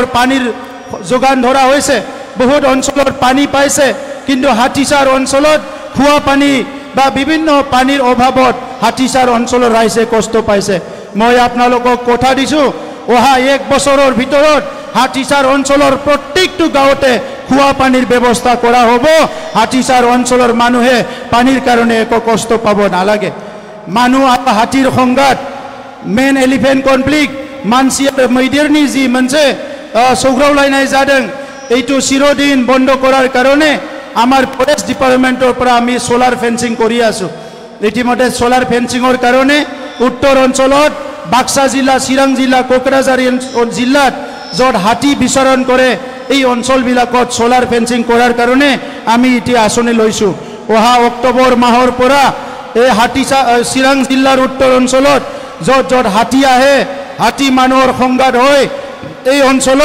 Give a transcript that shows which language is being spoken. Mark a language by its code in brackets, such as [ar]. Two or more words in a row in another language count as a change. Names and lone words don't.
[as] পানীৰ যোগান ধৰা হৈছে বহুত অঞ্চলৰ পানী পাইছে কিন্তু হাতীচাৰ অঞ্চলত খোৱা পানী বা বিভিন্ন পানীৰ অভাৱত হাতীচাৰ অঞ্চলৰ ৰাইজে কষ্ট পাইছে মই আপোনালোকক কথা দিছো অহা 1 বছৰৰ ভিতৰত হাতীচাৰ অঞ্চলৰ প্ৰত্যেকটো গাঁৱতে খোৱা পানীৰ ব্যৱস্থা কৰা হ'ব হাতীচাৰ অঞ্চলৰ মানুহে পানীৰ কাৰণে একো কষ্ট পাব নালাগে মানুহ আৰু হাতীৰ সংঘাত [en] man elephant conflict [brx] मानसि आरो मैदेरनि जी मोनसे सौग्रावलायनाय जादों [as] এইটো চিৰদিন বন্ধ কৰাৰ কাৰণে আমাৰ [en] forest department [as] পৰা আমি [en] solar fencing [as] কৰি আছো ইতিমধ্যে [en] solar fencing [as] কাৰণে উত্তৰ অঞ্চলত বাক্সা জিলা চিৰাং জিলা কোকৰাঝাৰ জিলাত যত হাতী বিচৰণ কৰে এই অঞ্চলবিলাকত [en] solar fencing [as] কৰাৰ কাৰণে আমি এতিয়া আঁচনি লৈছো অহা অক্টোবৰ মাহৰ পৰা এই চিৰাং জিলাৰ উত্তৰ অঞ্চলত যত হাতী আহে হাতী মানুহৰ সংঘাত হয় এই অঞ্চলত